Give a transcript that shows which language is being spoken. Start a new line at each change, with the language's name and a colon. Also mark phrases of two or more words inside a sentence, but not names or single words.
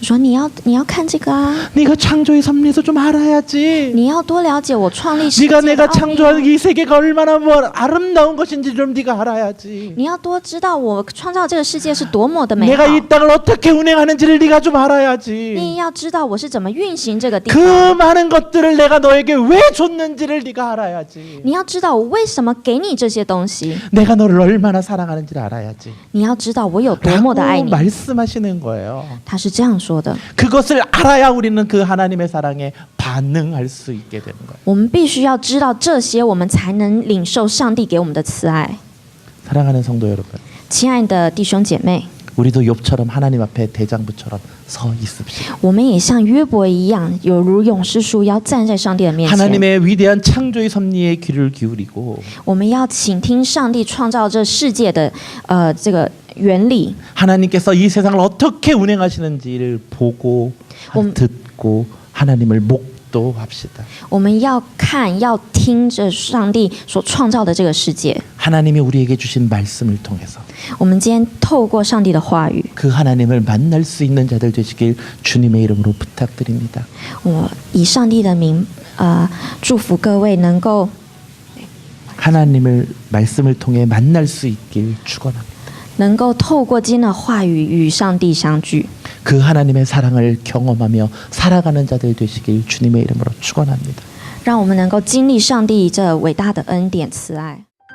Chinese: 我说你要看这个啊，
Korean: 네가 창조의 섭리에서 좀 알아야지.
Chinese: 你要多了解我创立世界
Korean: 네가
Chinese: 的
Korean: 내가
Chinese: 奥秘
Korean: 창조한 이 세계가 얼마나 뭐 아름다운 것인지 좀 네가 알아야지.
Chinese: 你要多知道我创造这个世界是多么的美好
Korean: 내가 ，이 땅을 어떻게 운행하는지를 네가 좀
Chinese: 你
Korean: 알아야지.
Chinese: 要知道我是怎么运行这个地
Korean: 그
Chinese: 方，
Korean: 많은 것들을 내가 너에게 왜 줬는지를 네가 알아야지.
Chinese: 你要知道我为什么给你这些东西，
Korean: 내가 너를 얼마나 사랑하는지를 알아야지.
Chinese: 你要知道我有多么的爱
Korean: 라고
Chinese: 你。
Korean: 말씀하시는 거예요.
Chinese: 他是这样说的，
Korean: 그것을 알아야 우리는 그 하나님의 사랑에 반응할 수 있게 되는 거예요.
Chinese: 我们必须要知道这些，我们才能领受上帝给我们的慈爱。
Korean: 사랑하는 성도 여러분,
Chinese: 亲爱的弟兄姐妹，
Korean: 우리도 욥처럼 하나님 앞에 대장부처럼 서 있읍시다.
Chinese: 我们也像约伯一样，有如勇士树腰站在上帝的面前。
Korean: 하나님의 위대한 창조의 섭리에 귀를 기울이고
Chinese: 我们要倾听上帝创造这世界的这个原理，
Korean: 하나님께서 이 세상을 어떻게 운행하시는지를 보고 듣고 하나님을 목도합시다.
Chinese: 我们要看要听着上帝所创造的这个世界。
Korean: 하나님이 우리에게 주신 말씀을 통해서
Chinese: 我们今天透过上帝的话语，
Korean: 그 하나님을 만날 수 있는 자들 되시길 주님의 이름으로 부탁드립니다.
Chinese: 我以上帝的名祝福各位能够
Korean: 하나님을 말씀을 통해 만날 수 있길 축원합니다.
Chinese: 能够透过今天的话语与上帝相聚，
Korean: 그 하나님의 사랑을 경험하며 살아가는 자들 되시길 주님의 이름으로 축원합니다.
Chinese: 让我们能够经历上帝这伟大的恩典慈爱。